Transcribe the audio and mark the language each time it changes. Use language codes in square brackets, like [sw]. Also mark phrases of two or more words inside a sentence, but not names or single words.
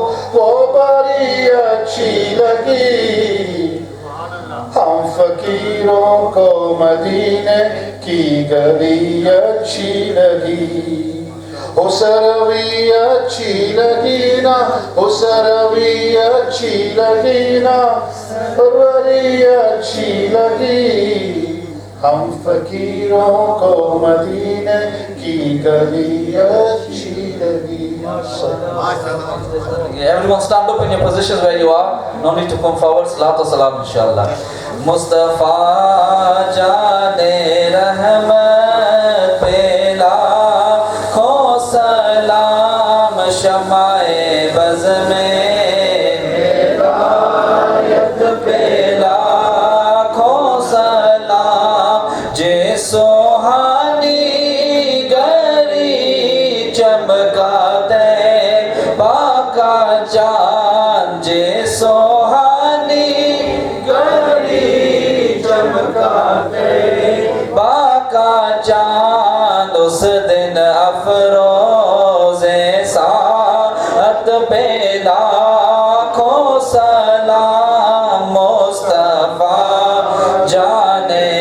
[ur] وہ بڑی اچھی لگی، ہم فقیروں کو مدینے کی گلی اچھی لگی، حسروی اچھی لگی نا، حسروی اچھی لگی نا، بڑی اچھی لگی، ہم فقیروں کو مدینے کی گلی اچھی لگی۔ [en] Everyone stand up in your positions where you are. No need to come forward. [ar] صلاة وسلام إن شاء الله. [ur] مصطفیٰ جان رحمت پہ لاکھوں سلام، شمع بزم میں ہدایت پہ لاکھوں سلام، جے سوہانی گھڑی چمکاتے چاند جے سوہانی گھڑی چمکاتے باقا چاند، اس دن افروز ساعت پہ لاکھوں سلام، مصطفیٰ جان